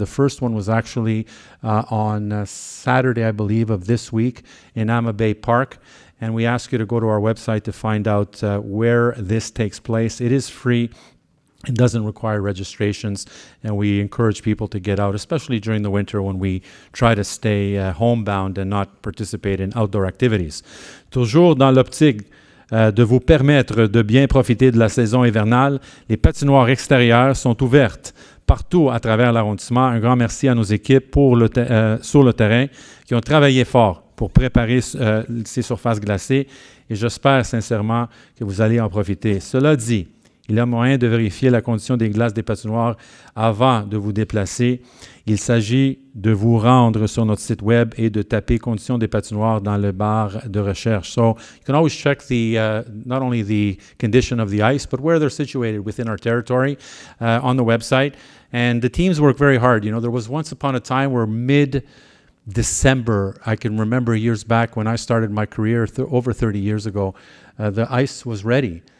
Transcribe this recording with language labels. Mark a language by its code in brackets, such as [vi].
[en] The first one was actually on Saturday, I believe, of this week in Ama Bay Park. And we ask you to go to our website to find out where this takes place. It is free. It doesn't require registrations, and we encourage people to get out, especially during the winter when we try to stay homebound and not participate in outdoor activities. [fr] Toujours dans l'optique de vous permettre de bien profiter de la saison hivernale, les patinoires extérieures sont ouvertes partout à travers l'arrondissement. Un grand merci à nos équipes sur le terrain qui ont travaillé fort pour préparer ces surfaces glacées, et j'espère sincèrement que vous allez en profiter. Cela dit, il y a moyen de vérifier la condition des glaces des patinoires avant de vous déplacer. Il s'agit de vous rendre sur notre site web et de taper conditions des patinoires dans le bar de recherche. [en] So you can always check not only the condition of the ice, but where they're situated within our territory on the website. And the teams work very hard. You know, there was once upon a time where mid-December, I can remember years back when I started my career over 30 years ago, the ice was ready.